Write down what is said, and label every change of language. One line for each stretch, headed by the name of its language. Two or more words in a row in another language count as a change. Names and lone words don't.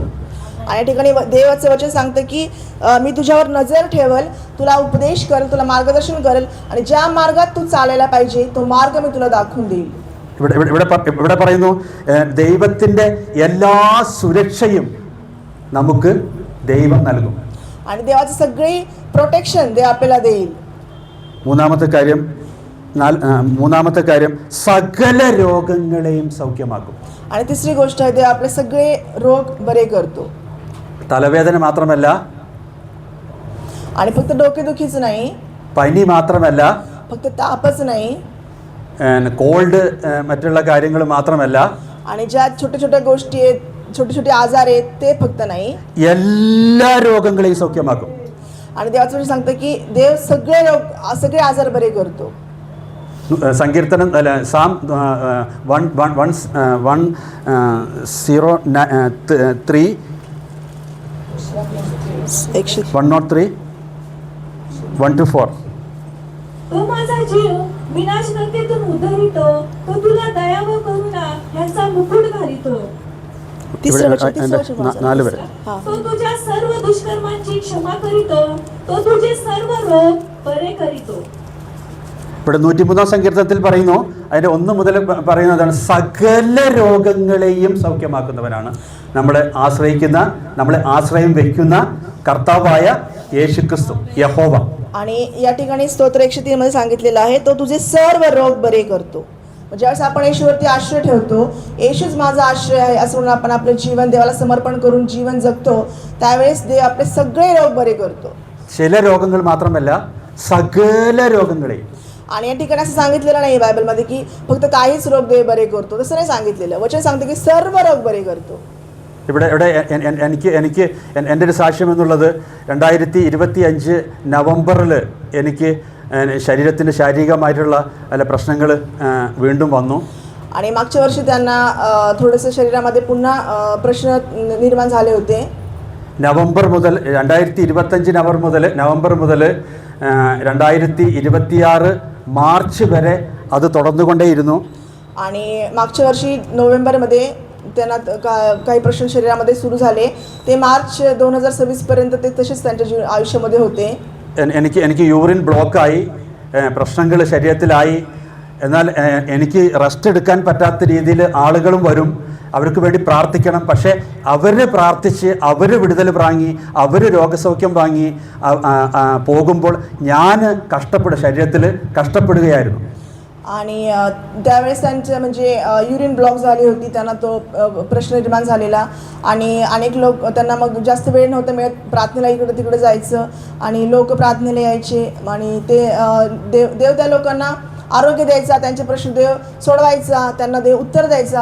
Marathi: आणि या ठिकाणी देवाचं वचन सांगतं की मी तुझ्यावर नजर ठेवल, तुला उपदेश करेल, तुला मार्गदर्शन करेल आणि ज्या मार्गात तू चालायला पाहिजे तो मार्ग मी तुला दाखवून देईल.
Malayalam: ഇവിടെ പറയുന്നു, ദൈവത്തിൻ്റെ എല്ലാ സുരക്ഷയും നമുക്ക് ദൈവം നൽകും.
Marathi: आणि देवाचं सगळी प्रोटेक्शन देव आपल्याला देईल.
Malayalam: മൂന്നാമത്തെ കാര്യം സകല രോഗങ്ങളെയും സൗഖ്യമാക്കും.
Marathi: आणि तिसरी गोष्ट आहे, देव आपले सगळे रोग बरे करतो.
Malayalam: തലവേദന മാത്രമല്ല,
Marathi: आणि फक्त डोकेदुखीच नाही,
Malayalam: പനി മാത്രമല്ല,
Marathi: फक्त तापच नाही,
Malayalam: കോൾഡ് മറ്റുള്ള കാര്യങ്ങൾ മാത്രമല്ല,
Marathi: आणि ज्या छोट्या छोट्या गोष्टी आहेत, छोटे छोटे आजार आहेत ते फक्त नाही,
Malayalam: എല്ലാ രോഗങ്ങളെയും സൗഖ്യമാക്കും.
Marathi: आणि देवाचं वचन सांगतं की देव सगळे आजार बरे करतो.
Malayalam: സങ്കീർത്തനം സാം 103 1-4.
Marathi: तो माझा जीव विनाशनतेतून उद्धरितो, तो तुला दया व करुणा ह्याचा मुकुट घालितो. तिसरं वचन
Malayalam: 4 വരെ.
Marathi: तो तुझ्या सर्व दुष्कर्मांची क्षमा करीतो, तो तुझे सर्व रोग बरे करीतो.
Malayalam: ഇവിടെ 103 സങ്കീർത്തനത്തിൽ പറയുന്നു, അതിൻ്റെ 1 മുതൽ പറയുന്നതാണ്, സകല രോഗങ്ങളെയും സൗഖ്യമാക്കുന്നവനാണ് നമ്മളെ ആശ്രയം വയ്ക്കുന്ന കർത്താവായ യേശുക്രിസ്തു, യഹോവ.
Marathi: आणि या ठिकाणी स्तोत्र 103 मध्ये सांगितलेलं आहे, तो तुझे सर्व रोग बरे करतो. ज्यावेळेस आपण येशूवरती आश्रय ठेवतो, येशूच माझा आश्रय आहे असं म्हणून आपण आपलं जीवन देवाला समर्पण करून जीवन जगतो, त्यावेळेस देव आपले सगळे रोग बरे करतो.
Malayalam: ചില രോഗങ്ങൾ മാത്രമല്ല, സകല രോഗങ്ങളെയും.
Marathi: आणि या ठिकाणी असं सांगितलेलं नाही बायबलमध्ये की फक्त काहीच रोग देव बरे करतो, तसं नाही सांगितलेलं. वचन सांगतं की सर्व रोग बरे करतो.
Malayalam: ഇവിടെ എനിക്ക് എൻ്റെ ഒരു സാക്ഷ്യം എന്നുള്ളത് 2025 നവംബറിൽ എനിക്ക് ശരീരത്തിൻ്റെ ശാരീരികമായിട്ടുള്ള പല പ്രശ്നങ്ങൾ വീണ്ടും വന്നു.
Marathi: आणि मागच्या वर्षी त्यांना थोडंसं शरीरामध्ये पुन्हा प्रश्न निर्माण झाले होते.
Malayalam: നവംബർ മുതൽ 2025 നവംബർ മുതൽ 2026 മാർച്ച് വരെ അത് തുടർന്നുകൊണ്ടേയിരുന്നു.
Marathi: आणि मागच्या वर्षी नोव्हेंबरमध्ये त्यांना काही प्रश्न शरीरामध्ये सुरू झाले. ते मार्च 2026 पर्यंत ते तसेच त्यांच्या आयुष्यामध्ये होते.
Malayalam: എനിക്ക് യൂറിൻ ബ്ലോക്കായി, പ്രശ്നങ്ങൾ ശരീരത്തിലായി. എന്നാൽ എനിക്ക് റെസ്റ്റ് എടുക്കാൻ പറ്റാത്ത രീതിയിൽ ആളുകളും വരും, അവർക്ക് വേണ്ടി പ്രാർത്ഥിക്കണം. പക്ഷേ അവർ പ്രാർത്ഥിച്ച് അവർ വിടുതൽ വാങ്ങി, അവർ രോഗസൗഖ്യം വാങ്ങി പോകുമ്പോൾ ഞാൻ ശരീരത്തിൽ കഷ്ടപ്പെടുകയായിരുന്നു.
Marathi: आणि त्यावेळेस त्यांचं म्हणजे
English: urine block
Marathi: झाली होती, त्यांना तो प्रश्न निर्माण झालेला. आणि अनेक लोक त्यांना मग जास्त वेळ नव्हता मिळत प्रार्थनेला इकडे तिकडे जायचं, आणि लोक प्रार्थनेला यायचे आणि ते देव त्या लोकांना आरोग्य द्यायचा, त्यांचे प्रश्न देव सोडवायचा, त्यांना देव उत्तर द्यायचा.